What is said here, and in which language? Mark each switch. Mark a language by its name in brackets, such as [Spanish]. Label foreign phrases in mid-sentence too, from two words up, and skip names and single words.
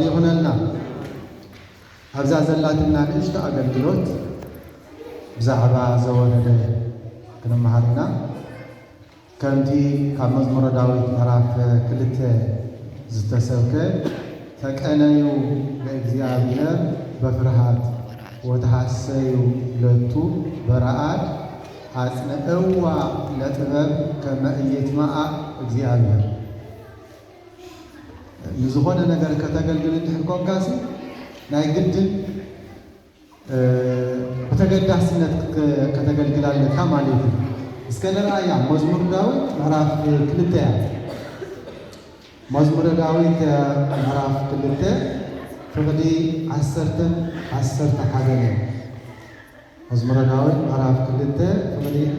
[Tigrinya] ይኹነልና። ኣብዛ ዘላትና ንእሽቶ ኣገልግሎት ብዛዕባ ዘወረደ ክንመሃር ኢና። ከምቲ ካብ መዝሙረ ዳዊት ምዕራፍ 2 ዝተሰብከ [Geez] ተቀነዩ ለእግዚአብሔር በፍርሃት ወተሐሰዩ ለቱ በረአድ አጽንዕዋ ለጥበብ ከመ ኢይትመዓ እግዚአብሔር። [Tigrinya] ንዝኾነ ነገር ከተገልግል እንድሕር ኮንካሲ ናይ ግድን ብተገዳስነት ከተገልግል ኣለካ ማለት እዩ። እስከ ንርአያ መዝሙር ዳዊት ምዕራፍ 2 እያ። መዝሙረ ዳዊት ምዕራፍ 2 ፍቕዲ 11 እዩ። መዝሙረ ዳዊት ምዕራፍ 2 ፍቕዲ